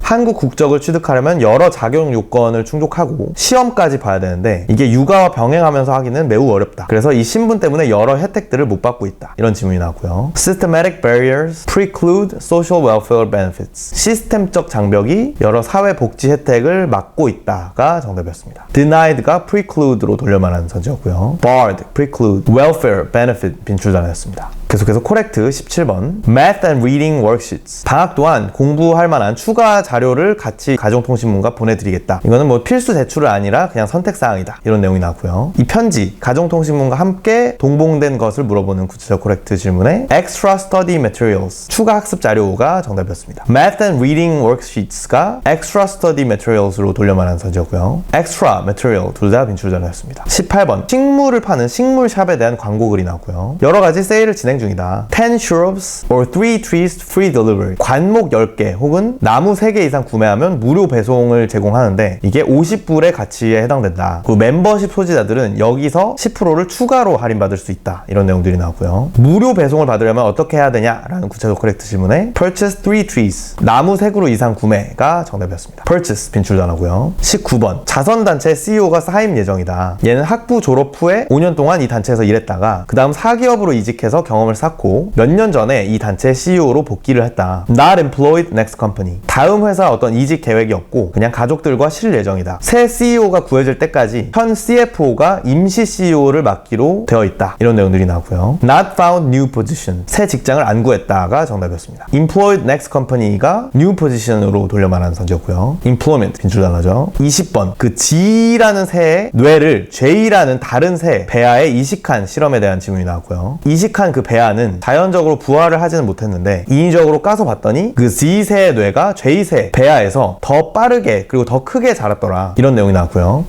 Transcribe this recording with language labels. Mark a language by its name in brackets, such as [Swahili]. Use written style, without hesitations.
[Korean] 한국 국적을 취득하려면 여러 자격 요건을 충족하고 시험까지 봐야 되는데 이게 육아와 병행하면서 하기는 매우 어렵다. 그래서 이 신분 때문에 여러 혜택들을 못 받고 있다. 이런 질문이 나왔고요. [English] Systematic barriers preclude social welfare benefits, [Korean] 시스템적 장벽이 여러 사회복지 혜택을 막고 있다가 정답이었습니다. denied가 preclude로 돌려말하는 선지였고요. barred, preclude, welfare, benefit 빈출 단어였습니다. 계속해서 코렉트 17번 Math and Reading Worksheets, 방학 동안 공부할 만한 추가 자료를 같이 가정통신문과 보내드리겠다. 이거는 뭐 필수 제출이 아니라 그냥 선택사항이다. 이런 내용이 나왔고요. 이 편지, 가정통신문과 함께 동봉된 것을 물어보는 구체적 코렉트 질문에 Extra Study Materials, 추가 학습 자료가 정답이었습니다. Math and Reading Worksheets가 Extra Study Materials로 돌려말하는 선지였고요. Extra Material 둘 다 빈출 단어였습니다. 18번 식물을 파는 식물샵에 대한 광고글이 나왔고요. 여러 가지 세일을 진행 중이다. [English] 10 shrubs or 3 trees free delivery, [Korean] 관목 10개 혹은 나무 3개 이상 구매하면 무료 배송을 제공하는데 이게 50불의 가치에 해당된다. 그리고 멤버십 소지자들은 여기서 10%를 추가로 할인받을 수 있다. 이런 내용들이 나왔고요. 무료 배송을 받으려면 어떻게 해야 되냐라는 구체적 코렉트 질문에 [English] Purchase 3 trees, [Korean] 나무 3그루 이상 구매가 정답이었습니다. Purchase 빈출 단어고요. 19번 자선단체 CEO가 사임 예정이다. 얘는 학부 졸업 후에 5년 동안 이 단체에서 일했다가 그 다음 4기업으로 이직해서 경험을 쌓고 몇 년 전에 이 단체의 CEO로 복귀를 했다. [English] Not employed next company, [Korean] 다음 회사 어떤 이직 계획이 없고 그냥 가족들과 쉴 예정이다. 새 CEO가 구해질 때까지 현 CFO가 임시 CEO를 맡기로 되어 있다. 이런 내용들이 나오고요. [English] Not found new position, [Korean] 새 직장을 안 구했다가 정답이었습니다. Employed next company가 new position으로 돌려말하는 선지였고요. Employment 빈출 단어죠. 20번 그 G라는 새의 뇌를 J라는 다른 새 배아에 이식한 실험에 대한 질문이 나왔고요. 이식한 그 배아는 자연적으로 부화를 하지는 못했는데 인위적으로 까서 봤더니 그 Z새의 뇌가 J새 배아에서 더 빠르게 그리고 더 크게 자랐더라. 이런 내용이 나왔고요.